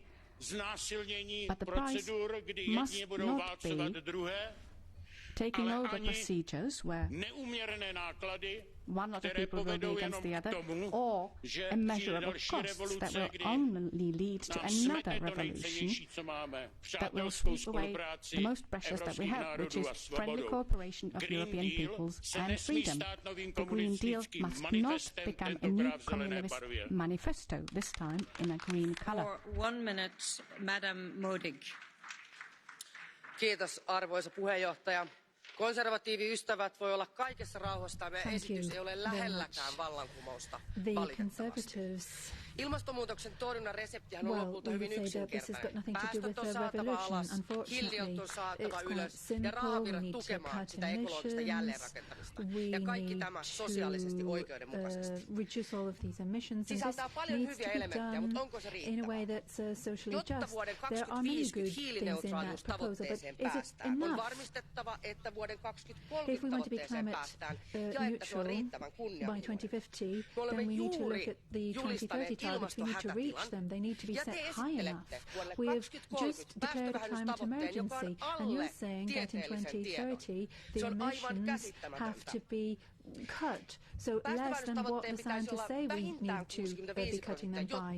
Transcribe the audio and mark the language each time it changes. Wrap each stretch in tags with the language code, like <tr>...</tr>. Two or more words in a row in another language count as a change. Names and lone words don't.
<en>But the price must not be taking over procedures where one lot of people will be against the other, or immeasurable costs that will only lead to another revolution that will sweep away the most precious that we have, which is friendly cooperation of European peoples and freedom. The Green Deal must not become a new communist manifesto, this time in a green colour. For 1 minute, Madam Modig.</en> <fi>Kiitos, arvoisa puheenjohtaja. Konservatiiviystävät voi olla kaikessa rauhassa. Tämä esitys ei ole lähelläkään vallankumousta, valitettavasti. Ilmastonmuutoksen torjunnan reseptihän on lopulta hyvin yksinkertainen. Päästöt on saatava alas, hiilidioksidit on saatava ylös ja rahaa viedä tukemaan sitä ekologista jälleenrakentamista. Ja kaikki tämä sosiaalisesti oikeudenmukaisesti. Sisältää paljon hyviä elementtejä, mutta onko se riittävää? Jotta vuoden 2050 hiilineutraaliustavoitteeseen päästään, on varmistettava, että vuoden 2030 tavoitteeseen päästään ja että se on riittävän kunnianhimoinen. Me olemme juuri julistaneet</fi> <en>targets, we need to reach them. They need to be set high enough. We have just declared a climate emergency, and you're saying that in 2030 the emissions have to be cut, so less than what the scientists say we need to be cutting them by.</en>